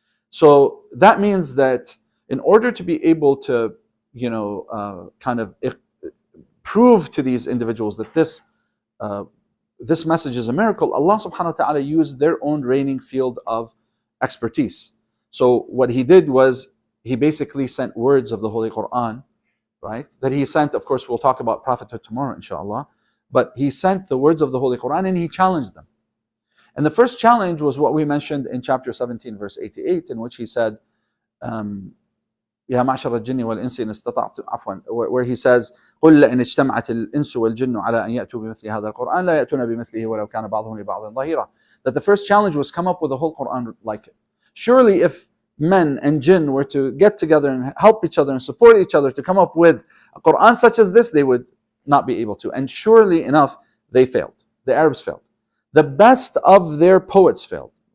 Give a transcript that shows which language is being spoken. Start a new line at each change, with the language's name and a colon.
English: So that means that in order to be able to, kind of prove to these individuals that this message is a miracle, Allah subhanahu wa ta'ala used their own reigning field of expertise. So what He did was, He basically sent words of the Holy Quran, right? That he sent, of course, we'll talk about prophethood tomorrow, inshallah. But he sent the words of the Holy Quran and he challenged them. And the first challenge was what we mentioned in chapter 17, verse 88, in which he said,
Arabic: يا معشر الجن والإنس إن استطعتم عفوا
English: where he says
Arabic: قل لئن اجتمعت الإنس والجن على أن يأتوا بمثل هذا القرآن لا يأتون بمثله ولو كان بعضهم لبعض ظهيرا.
English: That the first challenge was come up with a whole Quran like it. Surely if men and jinn were to get together and help each other and support each other to come up with a Quran such as this, they would not be able to. And surely enough, they failed. The Arabs failed. The best of their poets failed.